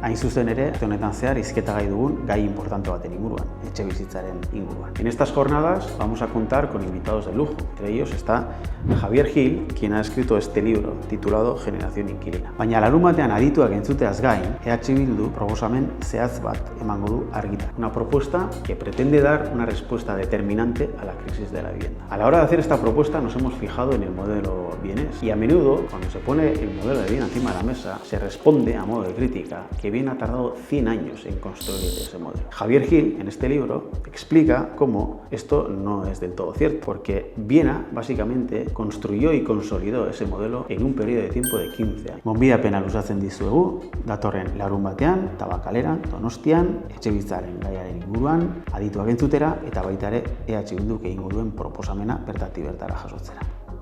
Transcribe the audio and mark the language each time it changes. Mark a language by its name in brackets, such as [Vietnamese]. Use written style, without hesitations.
[Basque] Hain zuzen ere, honetan zehar hizketagai dugun gai importante baten inguruan, etxebizitzaren inguruan. [Spanish] En estas jornadas vamos a contar con invitados de lujo. Entre ellos está Javier Gil, quien ha escrito este libro titulado Generación Inquilina. [Basque] Baina larunbatean adituak entzuteaz gain, EH Bildu proposamen zehatz bat emango du argita. [Spanish] Una propuesta que pretende dar una respuesta determinante a la crisis de la vivienda. A la hora de hacer esta propuesta nos hemos fijado en el modelo vienés y a menudo, cuando se pone el modelo de bien encima de la mesa, se responde a modo de crítica que bien ha tardado 100 años en construir ese modelo. Javier Gil, en este libro, explica cómo esto no es del todo cierto, porque Viena básicamente construyó y consolidó ese modelo en un periodo de tiempo de 15 años. [Basque] Gonbidapena luzatzen dizuegu, datorren larunbatean, Tabakaleran, Donostian, etxebizitzaren gaiaren inguruan, adituak entzutera eta baita ere EH Bilduk egingo duen proposamena bertatik bertara jasotzera.